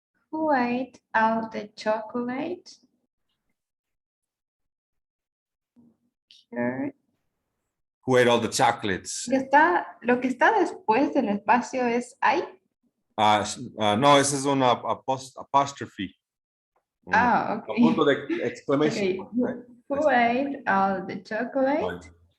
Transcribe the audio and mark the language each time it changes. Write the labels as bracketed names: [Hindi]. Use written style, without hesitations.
[English] Who ate all the chocolate? Here. Who ate all the chocolates? [Spanish] Lo que está después del espacio es I. No, esa es una apostrophe. Ah, A punto [English] okay. [Spanish] de [English] exclamation Okay. point, right? Who ate all the chocolate?